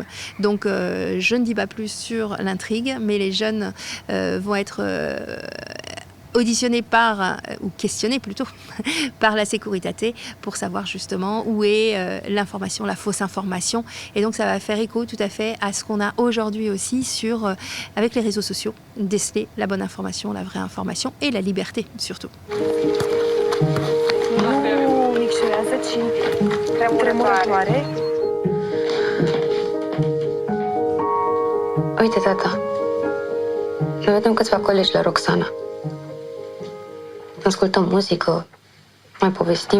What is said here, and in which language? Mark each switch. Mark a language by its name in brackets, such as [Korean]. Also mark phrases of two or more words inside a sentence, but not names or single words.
[French] Donc je ne dis pas plus sur l'intrigue, mais les jeunes vont être auditionnés ou questionnés plutôt, par la Securitate pour savoir justement où est l'information, la fausse information. Et donc ça va faire écho tout à fait à ce qu'on a aujourd'hui aussi avec les réseaux sociaux, déceler la bonne information, la vraie information et la liberté surtout. [Romanian] Uite, tata, noi vedem câțiva colegi la Roxana. Ascultăm muzică, mai povestim.